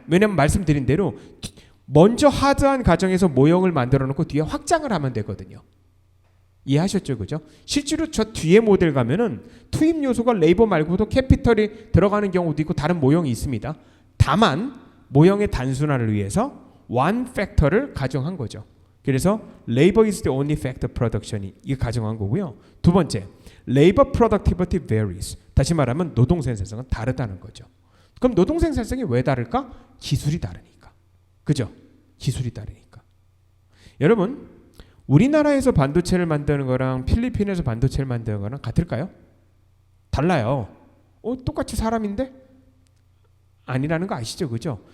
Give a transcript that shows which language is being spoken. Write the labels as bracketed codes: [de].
[ko] 왜냐면 말씀드린 대로 먼저 하드한 가정에서 모형을 만들어 놓고 뒤에 확장을 하면 되거든요. 이해하셨죠? 그죠? 실제로 저 뒤에 모델 가면은 투입 요소가 레이버 말고도 캐피털이 들어가는 경우도 있고 다른 모형이 있습니다. 다만 모형의 단순화를 위해서 one factor를 가정한 거죠. 그래서 [en] labor is the only factor production이 [ko] 이게 가정한 거고요. 두 번째, [en] labor productivity varies. [ko] 다시 말하면 노동 생산성은 다르다는 거죠. 그럼 노동 생산성이 왜 다를까? 기술이 다르니까. 그죠? 기술이 다르니까. 여러분, 우리나라에서 반도체를 만드는 거랑 필리핀에서 반도체를 만드는 거랑 같을까요? 달라요. 똑같이 사람인데? 아니라는 거 아시죠? 그죠?